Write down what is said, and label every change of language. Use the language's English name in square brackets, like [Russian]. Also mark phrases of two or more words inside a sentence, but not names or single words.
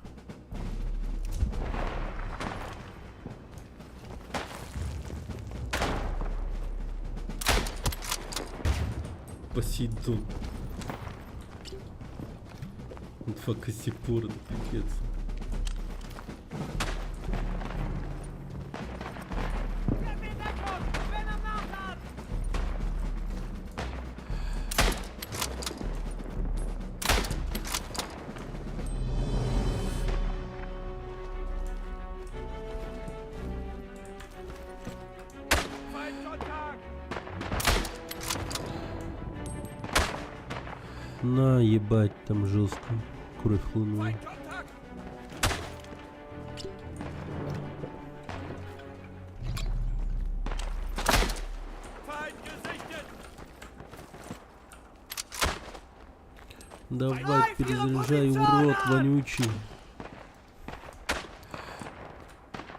[Russian] Посейдон. Факасипур, пипец. [German] Gib mir Deckung! Ich bin am Nachladen! Feindkontakt! [Russian] На, ебать, там жестко. Кровь хлынула. [German] Feindkontakt! Feind gesichtet! [Russian] Давай, перезаряжай, урод вонючий.